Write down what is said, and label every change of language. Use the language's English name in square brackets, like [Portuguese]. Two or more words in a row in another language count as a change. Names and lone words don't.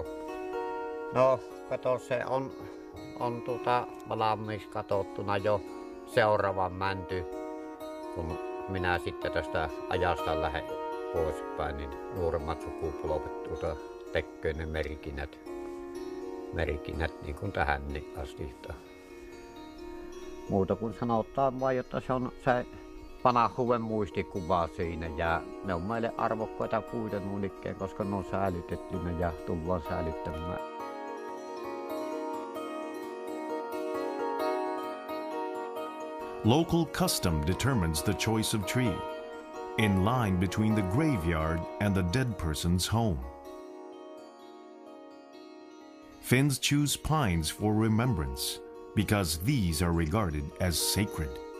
[Finnish] No, kato, se on valmiiksi katsottuna jo seuraavan mänty, kun minä sitten tästä ajasta lähden poispäin, niin nuoremmat sukupolvet tekee ne merkinnät niin kuin tähän asti. Muuta kuin sanotaan vain, että se on se vanhuuden muistikuva siinä, ja ne on meille arvokkaita puita noin ikään, koska ne on säilytettynä ja tullaan säilyttämään. [English] Local custom determines the choice of tree, in line between the graveyard and the dead person's home. Finns choose pines for remembrance because these are regarded as sacred.